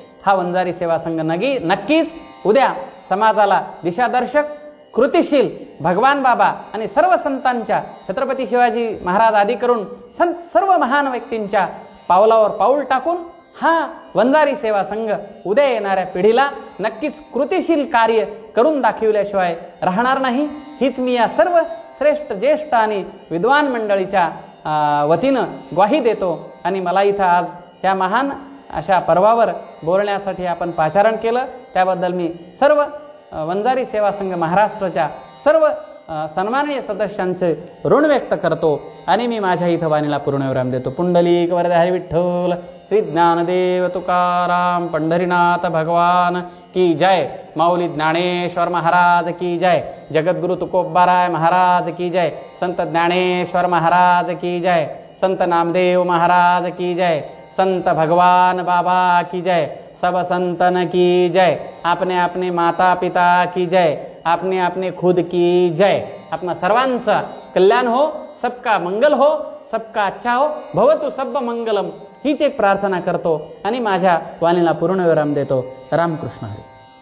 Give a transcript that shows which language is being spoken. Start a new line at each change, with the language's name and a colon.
Marathi: हा वंजारी सेवा संघ नक्कीच उद्या समाजाला दिशादर्शक, कृतिशील भगवान बाबा आणि सर्व संतांच्या, छत्रपती शिवाजी महाराज आदी करून सर्व महान व्यक्तींच्या पावलावर पाऊल टाकून हा वंजारी सेवा संघ उद्या येणाऱ्या पिढीला नक्कीच कृतिशील कार्य करून दाखविल्याशिवाय राहणार नाही, हीच मी या सर्व श्रेष्ठ, ज्येष्ठ आणि विद्वान मंडळीच्या वतीनं ग्वाही देतो। आणि मला इथं आज या महान अशा पर्वावर बोलण्यासाठी आपण पाचारण केलं, त्याबद्दल मी सर्व वंजारी सेवा संघ महाराष्ट्राच्या सर्व सन्माननीय सदस्यांचे ऋण व्यक्त करतो आणि मी माझ्या इथं वाणीला पूर्णविराम देतो।
Hindi: पुंडलिक वरदे हरी विठ्ठल, श्री ज्ञानदेव तुकाराम पंढरीनाथ भगवान की जय, माऊली ज्ञानेश्वर महाराज की जय, जगद्गुरु तुकोबाराय महाराज की जय, संत ज्ञानेश्वर महाराज की जय, संत नामदेव महाराज की जय, संत भगवान बाबा की जय, सब संतन की जय, अपने अपने माता पिता की जय, अपने अपने खुद की जय।
Marathi: अपना सर्वांचा कल्याण हो,
Hindi: सबका मंगल हो, सबका अच्छा हो,
Sanskrit: भवतु सब मंगलम
Marathi: हीच एक प्रार्थना करतो आणि माझ्या वाणीला पूर्णविराम देतो। रामकृष्ण हरी।